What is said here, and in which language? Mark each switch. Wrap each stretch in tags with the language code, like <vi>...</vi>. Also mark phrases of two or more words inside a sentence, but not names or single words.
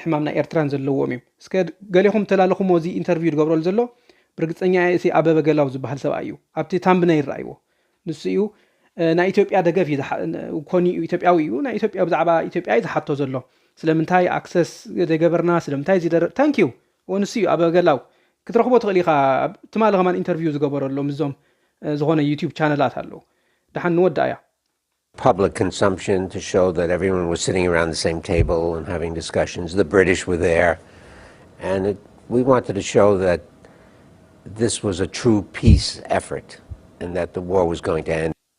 <ti>ሕማም ናይ ኤርትራን ዘለዎም እዮም እስከ ገሊኹም ተላለኹም እዚ ኢንተርቪው ዝገብረሉ ዘሎ ብርግጸኛ እዚ ኣበበ ገላው ዝበሃል ሰብኣይ እዩ ኣብቲ ታምብነ ይራእይዎ ንሱ እዩ ናይ ኢትዮጵያ ደገፍ ኮኒ ኢትዮጵያዊ እዩ ናይ ኢትዮጵያ ብዛዕባ ኢትዮጵያ ዝሓቶ ዘሎ ስለምንታይ ኣክሰስ ደገበርና ስለምንታይ ዝደር</ti> <en>thank you</en> <ti>ወንሱ እዩ ኣበበ ገላው ክትረኽቦ ትኽእሊኻ ትማል ኸማን ኢንተርቪው ዝገበረሎም እዞም ዝኾነ ዩቲዩብ ቻነላት ኣለው ድሓን ንወዳ እያ</ti> <en>public consumption to show that everyone was sitting around the same table and having discussions. The British were there, and we wanted to show that this was a true peace effort and that the war was going to end.</en>